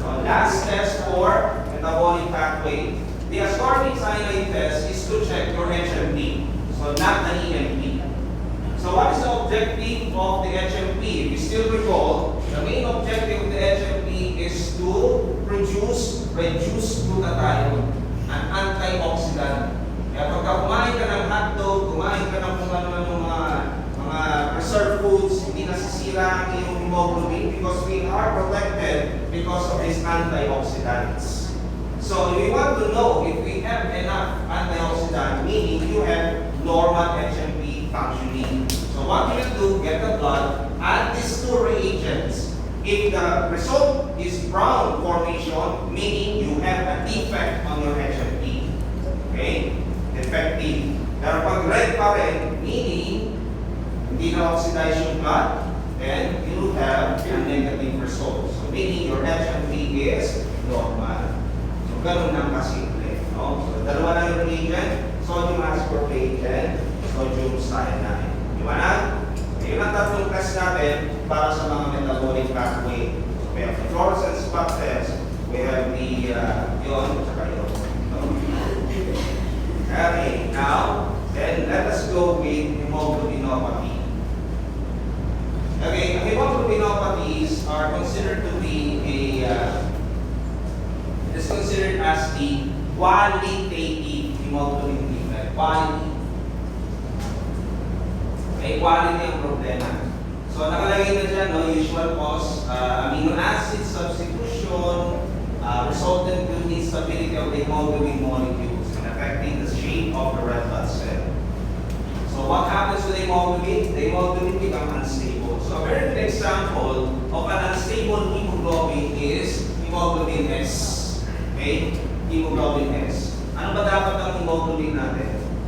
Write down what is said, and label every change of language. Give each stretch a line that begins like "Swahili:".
English: So, last test for metabolic pathway. The ascorbic cyanide test is to check your HMP, so not the EMP. So what is the objective of the HMP? If you still recall, the main objective of the HMP is to reduce glutathione, an antioxidant.
Filipino: Kaya pagka kumain ka ng hotdog, kumain ka ng kung ano ng mga preserved foods, hindi nasisira ang iyong hemoglobin
English: because we are protected because of these antioxidants. So we want to know if we have enough antioxidant, meaning you have normal HMP functioning. So what you will do, get the blood, add these two reagents. If the result is brown formation, meaning you have a defect on your HMP.
Filipino: Okay? Defective. Pero pag red pa rin, meaning hindi na oxidize yung blood,
English: then you will have a negative result. So meaning your HMP is normal.
Filipino: So ganun lang kasimple. No? So dalawa lang yung reagent, sodium ascorbate and sodium cyanide. Di ba na? Yun ang tatlong test natin para sa mga metabolic pathway.
English: So we have the fluorescence spot test, we have the yun, saka yun. Okay, now, then let us go with hemoglobinopathy. Okay, hemoglobinopathies are considered to be is considered as the qualitative hemoglobin defect. Quality.
Filipino: Okay, quality ang problema. So, nakalagay na dyan, no,
English: usual cause, amino acid substitution, resultant in instability of the hemoglobin molecules and affecting the shape of the red blood cell. So what happens to the hemoglobin? The hemoglobin becomes unstable. So a very good example of an unstable hemoglobin is hemoglobin S. Okay? Hemoglobin S.
Filipino: Ano ba dapat ang hemoglobin natin?